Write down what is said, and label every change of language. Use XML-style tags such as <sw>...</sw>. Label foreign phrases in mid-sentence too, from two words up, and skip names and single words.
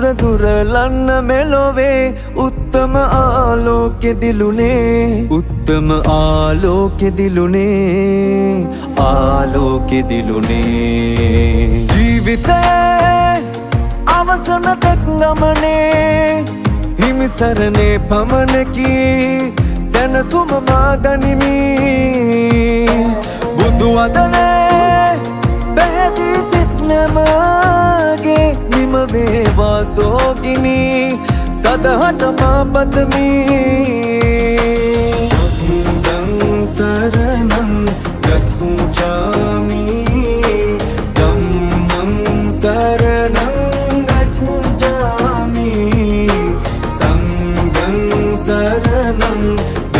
<si>දුරලන්න මෙලොවේ උත්තම ආලෝකෙ දිලුනේ උත්තම ආලෝකෙ දිලුනේ ආලෝකෙ දිලුනේ ජීවිතේ අවසන තෙක් ගමනේ හිමිසරණේ පමණකි සැනසුම මාගනිමි බුදු වදනේ පැහැදී සිත්නමගේ නිම වේවා සෝගිනි සදහට මා පතමි</si> <pi>ධම්මං සරණං ගච්ඡාමි ධම්මං සරණං ගච්ඡාමි සංඝං සරණං</pi>